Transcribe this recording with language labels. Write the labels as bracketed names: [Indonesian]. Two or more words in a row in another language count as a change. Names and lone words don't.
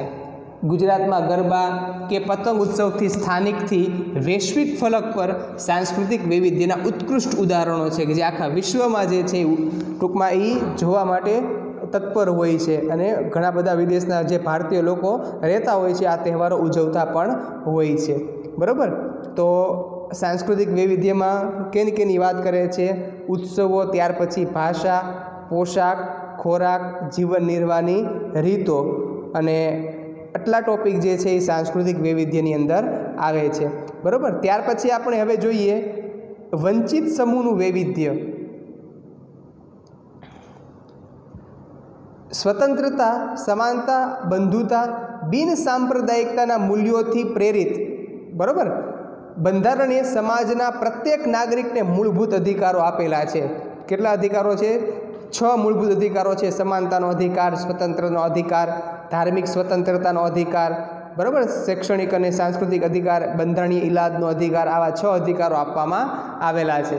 [Gujarati] ગુજરાતમાં ગરબા કે પતંગ ઉત્સવથી સ્થાનિકથી વૈશ્વિક ફલક પર સાંસ્કૃતિક વૈવિધ્યના ઉત્કૃષ્ટ ઉદાહરણો છે કે જે આખા વિશ્વમાં જે છે ટૂંકમાં ઈ જોવા માટે તત્પર હોય છે અને ઘણા બધા વિદેશના જે ભારતીય લોકો રહેતા હોય છે આ તહેવારો ઉજવતા પણ હોય છે બરાબર। તો સાંસ્કૃતિક વૈવિધ્યમાં કેની કેની વાત કરે છે? ઉત્સવો, ત્યાર પછી ભાષા, પોશાક, ખોરાક, જીવન નિર્વાહની રીતો અને આટલા ટોપિક જે છે સાંસ્કૃતિક વૈવિધ્યની અંદર આવે છે બરાબર। ત્યાર પછી આપણે હવે જોઈએ વંચિત સમૂહનું વૈવિધ્ય। સ્વતંત્રતા, સમાનતા, બંધુતા, બિન સાંપ્રદાયિકતાના મૂલ્યોથી પ્રેરિત બરાબર બંધારણીય સમાજના પ્રત્યેક નાગરિકને મૂળભૂત અધિકારો આપેલા છે। કેટલા અધિકારો છે? 6 મૂળભૂત અધિકારો છે। સમાનતાનો અધિકાર, સ્વતંત્રનો અધિકાર, ધાર્મિક સ્વતંત્રતાનો અધિકાર બરાબર, શૈક્ષણિક અને સાંસ્કૃતિક અધિકાર, બંધારણીય ઇલાજનો અધિકાર, આવા 6 અધિકારો આપવામાં આવેલા છે।